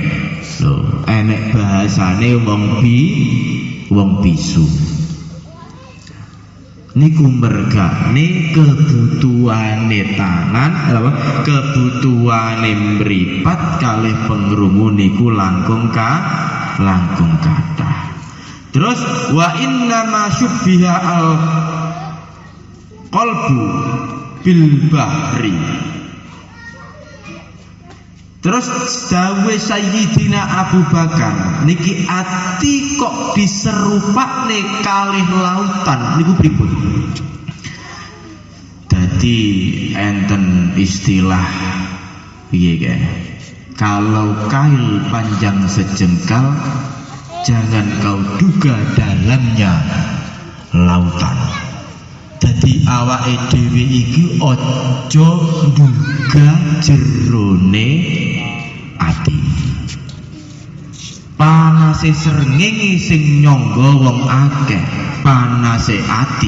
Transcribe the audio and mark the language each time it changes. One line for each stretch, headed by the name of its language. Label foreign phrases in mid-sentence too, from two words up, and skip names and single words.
Javanese: Lho, enek bahasane wong bisu. Niku mergane kebutuhane tangan, kebutuhane mripat kalih pengrungu niku langkung kathah.
Arabic: Terus وإنما شبه القلب بالبحر.
Javanese: Terus dawe Sayyidina Abu Bakar niki ati kok diserupakne kalih lautan niku pripun? Dadi enten istilah piye kae?
Indonesian: Kalau kail panjang sejengkal, jangan kau duga dalamnya lautan.
Javanese: Dadi awake dhewe iki aja nduga jerone ati. Panase srengenge sing nyangga wong akeh, panase ati.